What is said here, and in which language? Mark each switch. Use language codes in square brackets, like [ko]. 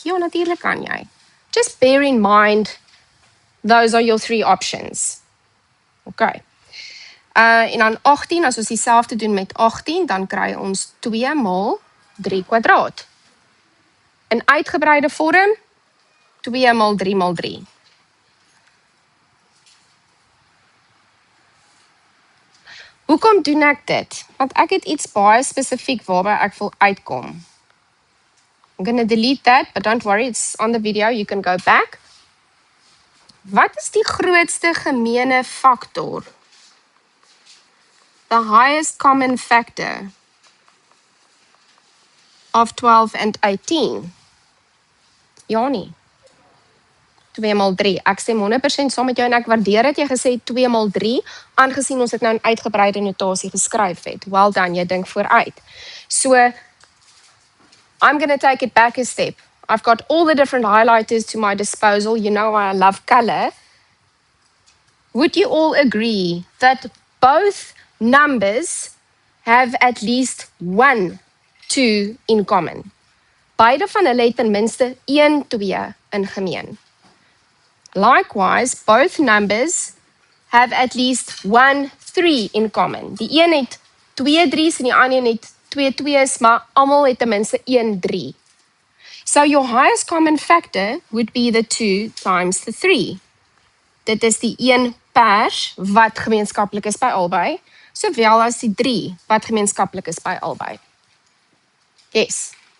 [af] Ja, natuurlik kan jy. [en] Just bear in mind, those are your 3 options. [af] Okay. En dan 18, as ons dieselfde doen met 18, dan kry ons 2 maal 3 kwadraat. In uitgebreide vorm, 2 maal 3 maal 3. Hoekom doen ek dit? Want ek het iets baie spesifiek waarby ek wil uitkom. [en] I'm going to delete that, but don't worry, it's on the video, you can go back. [af] Wat is die grootste gemeene faktor? [en] The highest common factor of 12 and 18? [af] Ja nie. 2 maal 3. Ek stem 100% saam met jou en ek waardeer dat jy gesê 2 maal 3, aangesien ons dit nou in uitgebreide notasie geskryf het. [en] Well done, [af] jy dink vooruit. [en] So, I'm going to take it back a step. I've got all the different highlighters to my disposal. You know I love color. Would you all agree that both numbers have at least 1 2 in common? [af] Beide van hulle het ten minste 1 2 in gemeen. [en] Likewise, both numbers have at least 1 3 in common. [af] Die een het 2 3's en die ander het 2 2's, maar almal het ten minste 1 3. [en] So your highest common factor would be the 2 times the 3. [af] Dit is die 1 pers wat gemeenskaplik is by albei, sowel as die 3 wat gemeenskaplik is by albei. Yes.